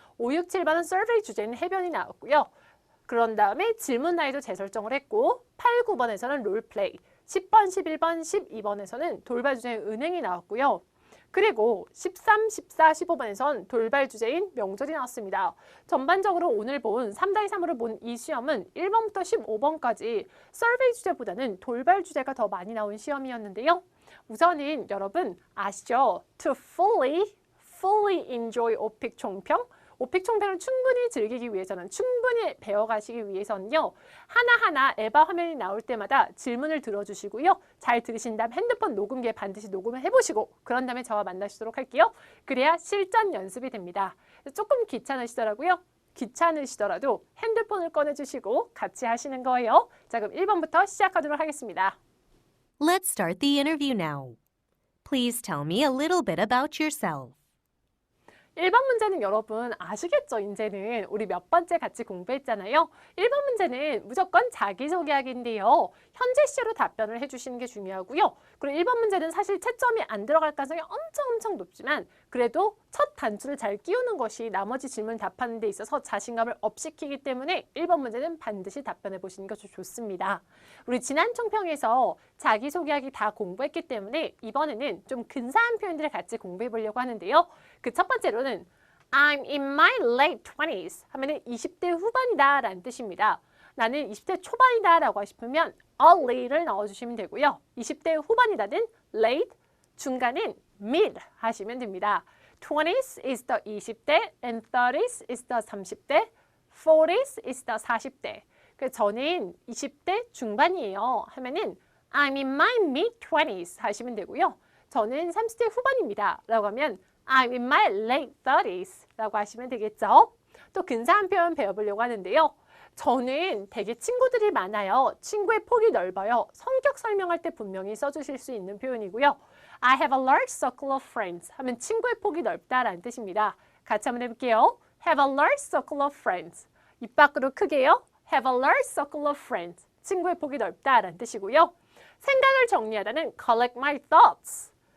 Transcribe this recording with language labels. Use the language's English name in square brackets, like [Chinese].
[Korean] 5, 6, 7번은 서베이 주제인 해변이 나왔고요. 그런 다음에 질문 나이도 재설정을 했고 8, 9번에서는 롤플레이, 10번, 11번, 12번에서는 돌발 주제인 은행이 나왔고요. 그리고 13, 14, 15번에선 돌발 주제인 명절이 나왔습니다. 전반적으로 오늘 본 3-3으로 본 이 시험은 1번부터 15번까지 서베이 주제보다는 돌발 주제가 더 많이 나온 시험이었는데요. 우선은 여러분 아시죠? [English] To fully enjoy [Korean] 오픽 총평. 오픽 총평을 충분히 즐기기 위해서는, 충분히 배워가시기 위해서는요. 하나하나 에바 화면이 나올 때마다 질문을 들어주시고요. 잘 들으신 다음 핸드폰 녹음기에 반드시 녹음을 해보시고 그런 다음에 저와 만나시도록 할게요. 그래야 실전 연습이 됩니다. 조금 귀찮으시더라고요. 귀찮으시더라도 핸드폰을 꺼내주시고 같이 하시는 거예요. 자, 그럼 1번부터 시작하도록 하겠습니다. [English] Let's start the interview now. Please tell me a little bit about yourself. [Korean] 1번 문제는 여러분 아시겠죠? 이제는 우리 몇 번째 같이 공부했잖아요. 1번 문제는 무조건 자기소개하기인데요. 현재 시제로 답변을 해주시는 게 중요하고요. 그리고 1번 문제는 사실 채점이 안 들어갈 가능성이 엄청 높지만 그래도 첫 단추를 잘 끼우는 것이 나머지 질문 답하는 데 있어서 자신감을 업시키기 때문에 1번 문제는 반드시 답변해 보시는 것이 좋습니다. 우리 지난 총평에서 자기소개하기 다 공부했기 때문에 이번에는 좀 근사한 표현들을 같이 공부해 보려고 하는데요. 그 첫 번째로는 [English] I'm in my late 20s [Korean] 하면은 20대 후반이다 라는 뜻입니다. 나는 20대 초반이다 라고 하시면 early를 넣어주시면 되고요. 20대 후반이다는 late, 중간은 mid 하시면 됩니다. [English] 20s is the 20대 and 30s is the 30대, 40s is the 40대. [Korean] 그래서 저는 20대 중반이에요 하면은 [English] I'm in my mid-20s [Korean] 하시면 되고요. 저는 30대 후반입니다 라고 하면 [English] I'm in my late 30s [Korean] 라고 하시면 되겠죠. 또 근사한 표현 배워보려고 하는데요. 저는 되게 친구들이 많아요. 친구의 폭이 넓어요. 성격 설명할 때 분명히 써주실 수 있는 표현이고요. [English] I have a large circle of friends [Korean] 하면 친구의 폭이 넓다라는 뜻입니다. 같이 한번 해볼게요. [English] Have a large circle of friends. [Korean] 입 밖으로 크게요. [English] Have a large circle of friends. [Korean] 친구의 폭이 넓다라는 뜻이고요. 생각을 정리하다는 [English] collect my thoughts.